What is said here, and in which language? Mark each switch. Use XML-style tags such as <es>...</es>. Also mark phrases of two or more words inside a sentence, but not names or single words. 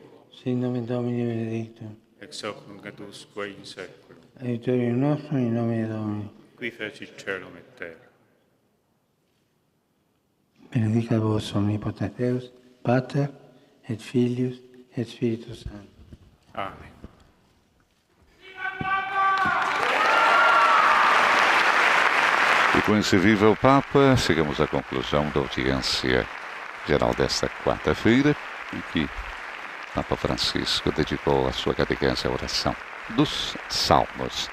<la>Sin nomen Domini benedictum, ex hoc nunc et usque in saeculum, aiutorium nostrum in nomine Domini. qui fecit caelum et terra. Benedicat vos omnipotens Deus, Pater et Filius et Spiritus Sanctus.</la> <pt>Amém. E com esse Viva o Papa, chegamos à conclusão da audiência geral desta quarta-feira, em que Papa Francisco dedicou a sua catequese à oração dos Salmos.</pt>